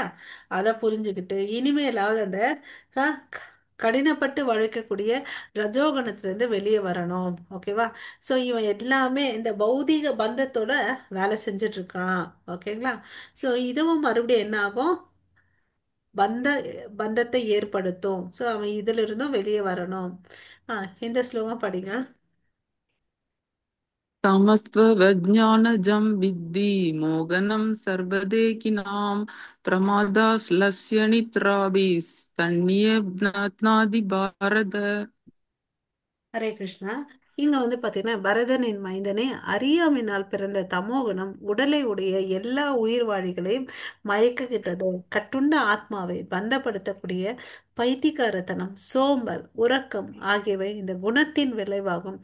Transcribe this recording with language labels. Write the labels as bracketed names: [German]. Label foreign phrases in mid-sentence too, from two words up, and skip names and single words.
[Tamil] அதை புரிஞ்சுக்கிட்டு இனிமேலாவது அந்த கடினப்பட்டு வழைக்கக்கூடிய ரஜோகணத்திலிருந்து வெளியே வரணும். ஓகேவா? ஸோ இவன் எல்லாமே இந்த பௌதீக பந்தத்தோட வேலை செஞ்சுட்டு இருக்கான். ஓகேங்களா? ஸோ இதுவும் மறுபடியும் என்ன ஆகும்? பந்த பந்தத்தை ஏற்படுத்தும். ஸோ அவன் இதுல இருந்தும் வெளியே வரணும். இந்த ஸ்லோகம் படிங்க. [Sanskrit] कामस्त्वज्ञानजं विद्धि मोगनं सर्वदेकिनां प्रमादाश्लस्य निद्राभिस्तन्येऽभ्नाति भारत. ஹரே கிருஷ்ணா. [Tamil] இங்க வந்து பாத்தீங்கன்னா பரதனின் மைந்தனே, அறியாமையினால் பிறந்த தமோகுணம் உடலை உடைய எல்லா உயிர்வாழிகளையும் மயக்குகின்றது. கட்டுண்ட ஆத்மாவை பந்தப்படுத்தக்கூடிய பைத்தியக்காரத்தனம், சோம்பல், உறக்கம் ஆகியவை இந்த குணத்தின் விளைவாகும்.